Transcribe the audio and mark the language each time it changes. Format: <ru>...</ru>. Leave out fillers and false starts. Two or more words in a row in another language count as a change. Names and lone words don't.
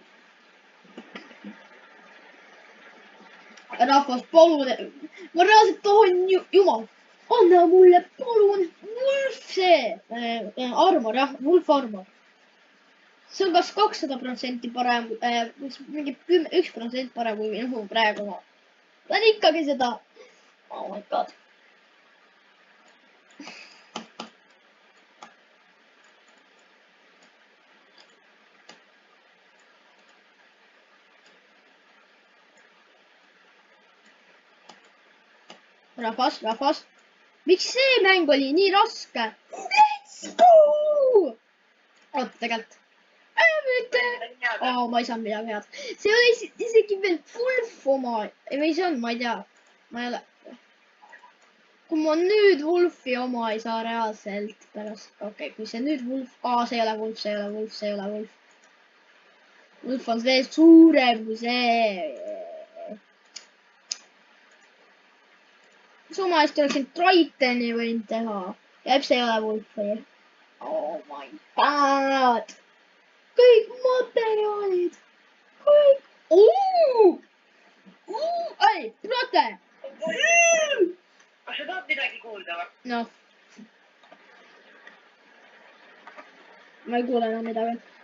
<et>Rahvas, palun, ma reaalselt tahan jumal, anna mulle palun wolf see armor, jah,</et> <en>wolf armor.</en> <et>See on kas 200% parem, mingi 1% parem kui minu praegu. Ta on ikkagi seda.</et> <en>Oh my god.</en> <et>Rahvas. Miks see mäng oli nii raske?</et> <en>Let's go!</en> <et>Oota, tegelikult. Ma ei saanud midagi head. See oli isegi veel Wolf oma. Või see on, ma ei tea. Ma ei ole. Kui ma nüüd Wolfi oma ei saa reaalselt pärast. Okei, kui see nüüd Wolf. See ei ole Wolf. Wolf on veel suurem kui see. Suma eest oleksin Tritoni võinud teha. Ja see ei ole Wolfi.</et> <en>Oh my god.</en> <et>Kõik materjalid. Kõik. Ei, Prote. Kas sa tahad midagi kuulda või? Noh. Ma ei kuule enam midagi.</et>